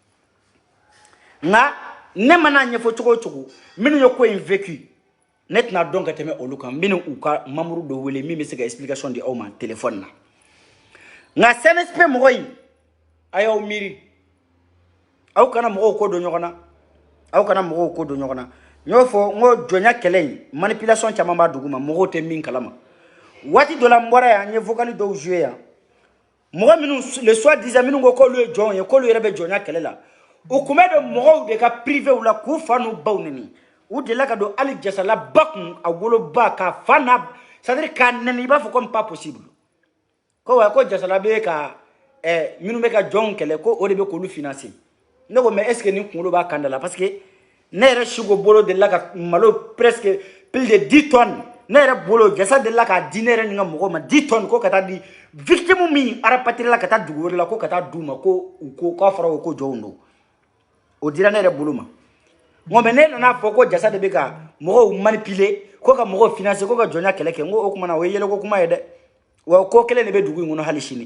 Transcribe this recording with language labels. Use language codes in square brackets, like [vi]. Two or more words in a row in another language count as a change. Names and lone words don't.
[bm] nka ne mana ɲɛfɔ cogo o cogo minnu ye ko in vécu ne tɛna dɔn ka tɛmɛ olu kan n bɛna u ka membre dɔ wele min bɛ se ka explication di aw ma téléphone na nka CNSP mɔgɔ in a y'aw miiri aw kana mɔgɔw ko don ɲɔgɔn na aw kana mɔgɔw ko don ɲɔgɔn na n y'o fɔ n ko jɔnya kɛlɛ in manipulation caman b'a dugu ma mɔgɔw tɛ min kalama waati dɔ la n bɔra yan n ye vocal dɔw joué yan mɔgɔ minnu le soi-disant minnu ko k'olu ye jɔnw ye k'olu yɛrɛ bɛ jɔnya kɛlɛ la u kun bɛ don mɔgɔw de ka privéw la k'u fa n'u baw nɛni u delila ka don hali jasala ba kun a woloba k'a fa n'a [fr] c'est à dire [bm] k'a nɛni i b'a fɔ [fr] comme pas possible [bm] ko wa ko jasala bɛ ka minnu bɛ ka jɔnw kɛlɛ ko o de bɛ k'olu financer ne ko [fr] mais est ce que [bm] nin kunkolo b'a kan da la [fr] parce que [bm] ne yɛrɛ Siko bolo delila ka malo [fr] presque plus de 10 tonnes [bm] ne yɛrɛ bolo jasa delila k'a di ne yɛrɛ ni ka mɔgɔw ma 10 tonnes ko ka taa di victime min rapatrier la ka taa dugu wɛrɛ la ko ka taa d'u ma ko k'a fɔra o ko jɔnw don o dira ne yɛrɛ bolo ma nko mais ne nana fɔ ko jasa de bɛ ka mɔgɔw manipuler ko ka mɔgɔw financer ko ka jɔnya kɛlɛ kɛ n ko o tuma na o ye yɛlɛko kuma ye dɛ wa ko kelen de bɛ dugu in kɔnɔ hali sini